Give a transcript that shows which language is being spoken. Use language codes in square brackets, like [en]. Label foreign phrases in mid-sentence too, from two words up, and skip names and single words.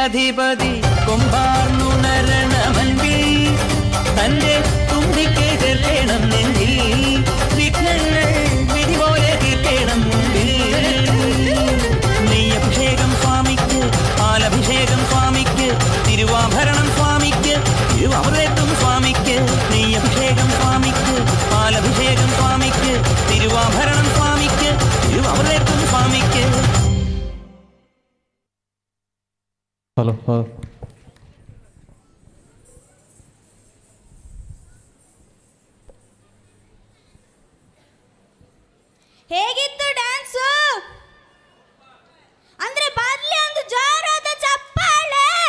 [ml] പതി കൊമ്പാർന്നുണരണ മൻപിൽ തന്റെ തുമ്പിക്ക് ചേർക്കണം നെഞ്ചിൽ വിഘ്നങ്ങൾ വിധി പോലെ തീർക്കണം മുമ്പിൽ നെയ്യഭിഷേകം സ്വാമിക്ക് പാലഭിഷേകം സ്വാമിക്ക് തിരുവാഭരണം സ്വാമിക്ക് തിരുവാമൃതം സ്വാമിക്ക് നെയ്യഭിഷേകം സ്വാമിക്ക് പാലഭിഷേകം സ്വാമിക്ക് തിരുവാഭരണം സ്വാമിക്ക് തിരുവാമൃതം സ്വാമിക്ക്. [kn] ಹಲೋ ಹೇಗಿತ್ತು ಡ್ಯಾನ್ಸು? ಅಂದ್ರೆ ಬರ್ಲಿ ಒಂದು ಜೋರಾದ ಚಪ್ಪಾಳೆ.